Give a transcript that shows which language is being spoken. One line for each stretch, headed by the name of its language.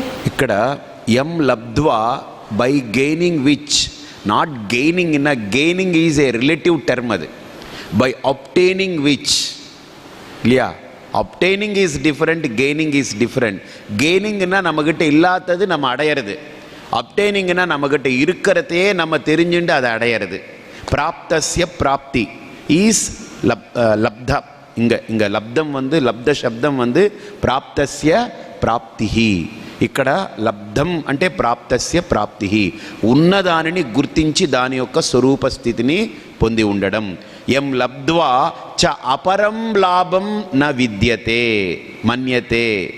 Telugu: ఇక్కడ యం లబ్ధ్వా,
English: By gaining which, not gaining in a gaining is a relative term.
Telugu: అది
English: by obtaining which
Tamil: இல்லையா?
English: Obtaining is different, gaining is different.
Tamil: கெய்னிங்னா நம்மக்கிட்ட இல்லாதது நம்ம அடையிறது, அப்டைனிங்னா நம்மக்கிட்ட இருக்கிறதே நம்ம தெரிஞ்சுட்டு அதை அடையிறது.
Sanskrit: பிராப்தஸ்ய பிராப்தி
English: is
Sanskrit: లబ్ధ.
Telugu: ఇంక లబ్ధం లబ్ధ శబ్దం
Sanskrit: ప్రాప్తస్య ప్రాప్తి.
Telugu: ఇక్కడ లబ్ధం అంటే
Sanskrit: ప్రాప్తస్య ప్రాప్తి,
Telugu: ఉన్నదానిని గుర్తించి దాని యొక్క స్వరూప స్థితిని పొంది ఉండడం.
Sanskrit: యం లబ్ధ్వా చ అపరం లాభం న విద్యతే మన్యతే.